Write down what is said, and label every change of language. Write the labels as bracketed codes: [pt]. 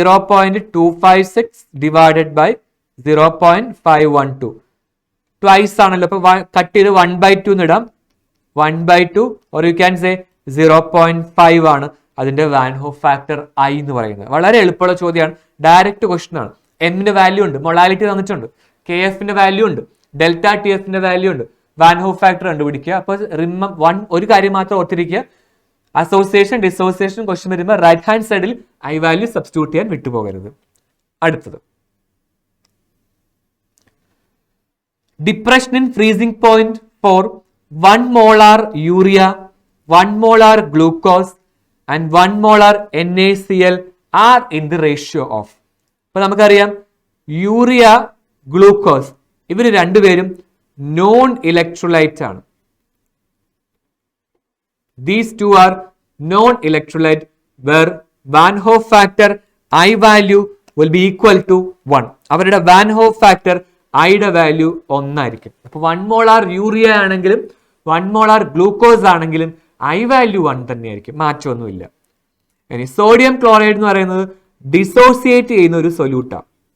[en] 0.256 divided by 0.512 twice [ml] ആണല്ലോ. അപ്പൊ cut ചെയ്ത് 1/2 ഇടാം. 1/2 [en] or you can say [ml] 0.5 ആണ് അതിന്റെ വാൻ ഹോഫ് ഫാക്ടർ ഐ എന്ന് പറയുന്നത്. വളരെ എളുപ്പമുള്ള ചോദ്യമാണ്. ഡയറക്റ്റ് ക്വസ്റ്റൻ ആണ്. എമ്മിന്റെ വാല്യൂ ഉണ്ട്, മൊളാലിറ്റി തന്നിട്ടുണ്ട്, കെ എഫിന്റെ വാല്യൂ ഉണ്ട്, ഡെൽറ്റ ടി എഫിന്റെ വാല്യൂ ഉണ്ട്, വാൻ ഹോഫ് ഫാക്ടർ കണ്ടുപിടിക്കുക. അപ്പൊ ഒരു കാര്യം മാത്രം ഓർത്തിരിക്കുക, അസോസിയേഷൻ ഡിസോസിയേഷൻ ക്വസ്റ്റ്യൻ വരുമ്പോൾ റൈറ്റ് ഹാൻഡ് സൈഡിൽ ഐ വാല്യൂ സബ്സ്റ്റിറ്റ്യൂട്ട് ചെയ്യാൻ വിട്ടുപോകരുത്. അടുത്തത് depression in freezing point four 1 molar urea, 1 molar glucose and 1 molar NaCl are in the ratio of. അപ്പൊ നമുക്കറിയാം യൂറിയ, ഗ്ലൂക്കോസ് ഇവര് രണ്ടുപേരും നോൺ ഇലക്ട്രോലൈറ്റ് ആണ്. [en] These two are non-electrolyte where Van Hoff factor I value will be equal to 1. [ml] അവരുടെ Van Hoff factor I യുടെ value 1 ആയിരിക്കും. അപ്പൊ 1 molar urea ആണെങ്കിലും 1 മോളാർ ഗ്ലൂക്കോസ് ആണെങ്കിലും I വാല്യൂ 1 തന്നെയായിരിക്കും, മാറ്റമൊന്നുമില്ല. ഇനി സോഡിയം ക്ലോറൈഡ് എന്ന് പറയുന്നത് ഡിസോസിയേറ്റ് ചെയ്യുന്ന ഒരു സൊല്യൂട്ടാണ്.